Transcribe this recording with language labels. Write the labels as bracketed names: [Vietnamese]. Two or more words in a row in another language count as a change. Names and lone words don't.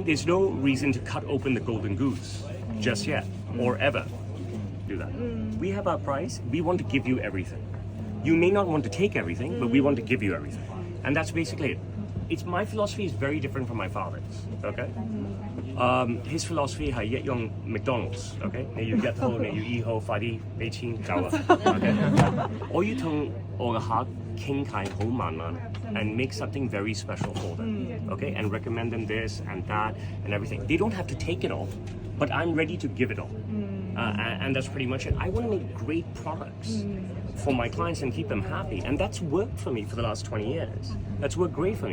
[English] There's no reason to cut open the golden goose just yet or ever do that. We have our price. We want to give you everything. You may not want to take everything, but we want to give you everything. And that's basically it. My philosophy is very different from my father's, okay? His philosophy is yet young McDonald's, okay? You get home, you eat home, [Cantonese] 快啲俾錢走啊 okay? 我要同我嘅客傾偈好慢慢 [English] and make something very special for them, [Cantonese] okay? [English] And recommend them this and that and everything. They don't have to take it all, but I'm ready to give it all. And that's pretty much it. I want to make great products for my clients and keep them happy. And that's worked for me for the last 20 years. That's worked great for me.